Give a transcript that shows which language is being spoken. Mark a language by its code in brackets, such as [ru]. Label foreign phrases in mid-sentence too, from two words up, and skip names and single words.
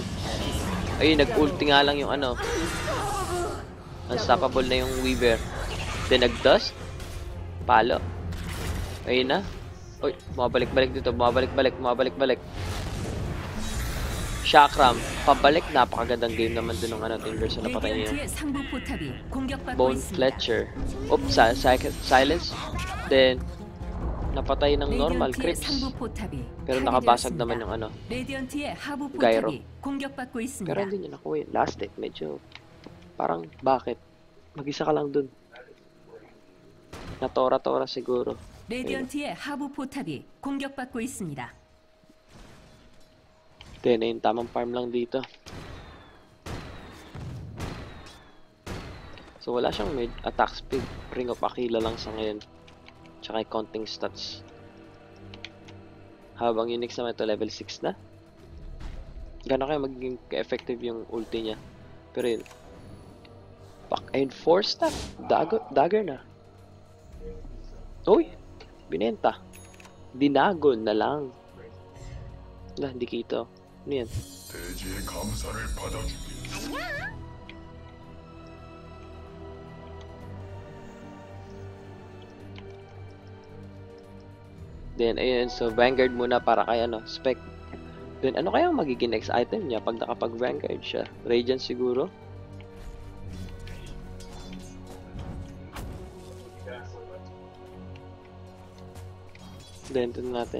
[tl] Ayun, nag-ulti nga lang yung ano. Unstoppable na yung Weaver. Then nag-dust. Palo. Ayun na. Uy, bumabalik-balik dito. Bumabalik-balik. Chakram. Pabalik. Napakagandang game naman dun ng ano, Timber. So napatay niya yung [ko] 레디언트의 상부 포탑이 공격받고 [tl] Bone [ko] 있습니다. [tl] Fletcher. Oops, silence. Then, napatay ng normal [ko] 레디언트의 [tl] creeps. [ko] 상부 포탑이 [tl] Pero nakabasag [ko] 파괴되었습니다. [tl] naman yung ano. [ko] 레디언트의 하부 [tl] Gyro. [ko] 포탑이 공격받고 있습니다. [tl] Pero hindi niya nakuha yun. [en] Last hit, [tl] medyo parang bakit? Mag-isa ka lang dun. Natora-tora siguro. [ko] 레디언트의 하부 포탑이 공격받고 있습니다. [tl] Then, ayun, tamang farm lang dito. So, wala siyang [en] attack speed. [tl] Ring of Aquila lang sa ngayon. Tsaka yung [en] counting stats. [tl] Habang yung next naman ito, level 6 na. Gano'n kaya magiging effective yung ulti niya. Pero yun. Ayun, 4 stack. Dagger na. Uy! Binenta. Dinagon na lang. Wala, hindi kita. Ano yan? [ko] 대지의 감사를 받아주길. [tl] Then, ayun. So, Vanguard muna para kay ano, Spec. Then, ano kaya ang magiging next item niya pag nakapag-Vanguard siya? Radiant siguro? Then, ito natin.